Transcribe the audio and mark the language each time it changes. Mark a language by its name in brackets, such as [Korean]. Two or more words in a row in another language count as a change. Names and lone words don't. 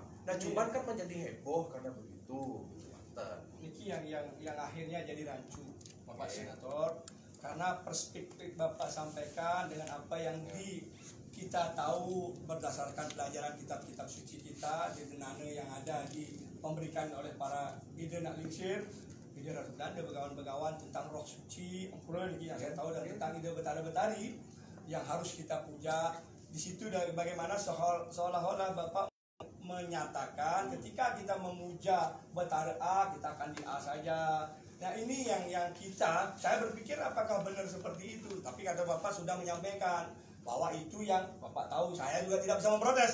[Indonesian] Nah, cuman kan menjadi heboh karena begitu. Niki yang akhirnya jadi rancu Bapak Senator, karena perspektif Bapak sampaikan dengan apa yang kita tahu berdasarkan pelajaran kitab-kitab suci kita, Dedenane yang ada diberikan oleh para Bida Nak Lingsir, Bida Ratu Belanda, begawan-begawan tentang roh suci, yang saya tahu, dan tentang ide betara-betari yang harus kita puja. Di situ dari bagaimana seolah-olah Bapak menyatakan ketika kita memuja Betara A, kita akan di A saja. Nah ini yang saya berpikir apakah benar seperti itu. Tapi kata Bapak sudah menyampaikan bahwa itu yang Bapak tahu, saya juga tidak bisa memprotes.